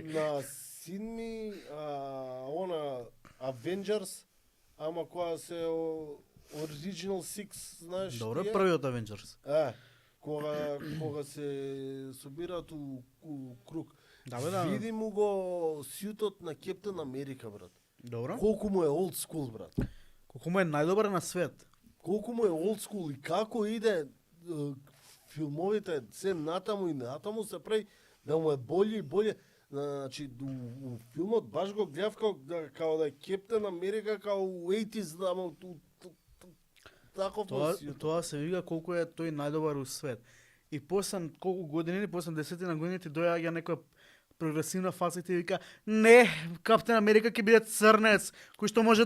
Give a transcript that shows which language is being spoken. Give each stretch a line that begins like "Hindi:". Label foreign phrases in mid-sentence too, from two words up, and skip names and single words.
Macedonian: На Сидми, она Avengers, ама која се
English: Original Six,
Macedonian: знаеш Добро, тие? првиот Avengers. Кога се собираат у круг. Да, бе, да. Види му го сјутот на Кептен Америка, брат. Добро. Колку му е
English: old school,
Macedonian: брат. Колку му е најдобар на свет. Колку му е
English: old school
Macedonian: и како иде филмовите се натаму се прави да му е болje и болje. Значи, у филмот баш го гледав као да е Кептен Америка, као у 80s, ама таков Тоа се вика колку е тој најдобар у свет. И после колку години, после 10 на години ти доаѓа некоја прогресивна фаза и ти вика: "Не, Каптен Америка ќе биде црнец, кој што може да